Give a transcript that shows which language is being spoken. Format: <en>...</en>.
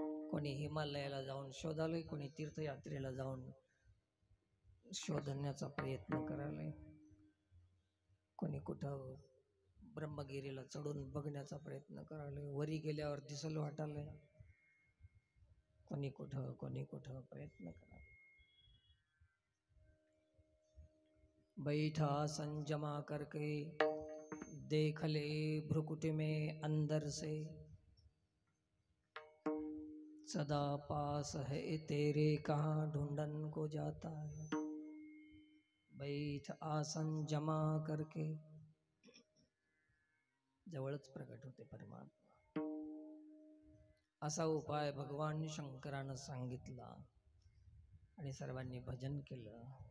<mr>कोणी हिमालयाला जाऊन शोधालय, कोणी तीर्थयात्रेला जाऊन शोधण्याचा प्रयत्न करायलाय, कोणी कुठं ब्रह्मगिरीला चढून बघण्याचा प्रयत्न करायलाय, वरी गेल्यावर दिसल वाटायलंय, कोणी कुठं प्रयत्न करायला.</mr> <hi>बैठा संजमा करके देख ले भ्रुकुट में अंदर से, सदा पास है तेरे कहाँ ढूंढन को जाता है. बैठ आसन जमा करके,</hi> <mr>जवळच प्रगट होते परमात्मा. असा उपाय भगवान शंकरानं सांगितला आणि सर्वांनी भजन केलं.</mr>